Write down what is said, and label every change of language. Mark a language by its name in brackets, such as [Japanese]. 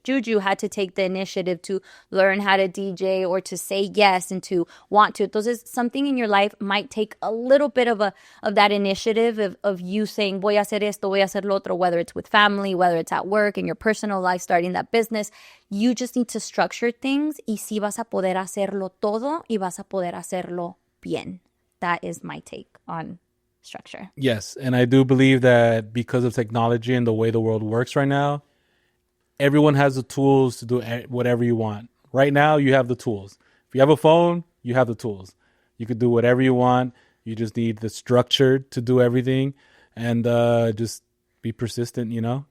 [English] Juju had to take the initiative to learn how to DJ or to say yes and to want to. Entonces, something in your life might take a little bit of that initiative of you saying, [Spanish] voy a hacer esto, voy a hacer lo otro, [English] whether it's with family, whether it's at work, in your personal life, starting that business. You just need to structure things [Spanish] y sí vas a poder hacerlo todo y vas a poder hacerlo bien. [English] That is my take on structure. Yes, and I do believe that because of technology and the way the world works right now, everyone has the tools to do whatever you want. Right now, you have the tools. If you have a phone, you have the tools. You could do whatever you want. You just need the structure to do everything and just be persistent, you know?